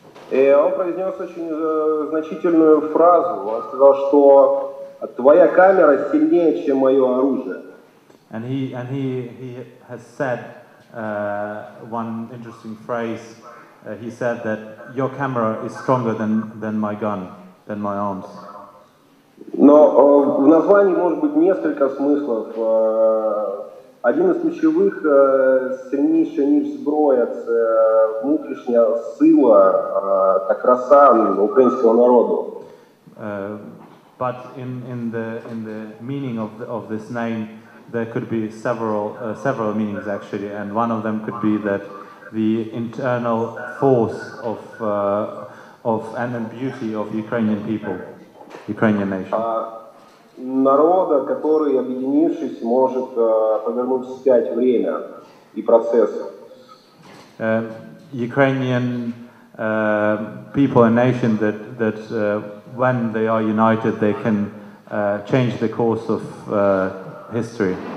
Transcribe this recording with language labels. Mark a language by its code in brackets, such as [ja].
[ru] И он произнес очень значительную фразу. Он сказал, что твоя камера сильнее, чем мое оружие. [en] And he has said one interesting phrase. He said that your camera is stronger than my gun, than my arms. [ru] Но в названии может быть несколько смыслов. Один из [uk] ключових сильніша, ніж зброя, це внутрішня сила та краса українського народу. [en] But in the meaning of this name, there could be several meanings actually, and one of them could be that the internal force of and beauty of Ukrainian people, Ukrainian nation. [ru] Народа, который, объединившись, может повернуть вспять время и процессы. [en] Ukrainian people and nation that when they are united, they can change the course of history.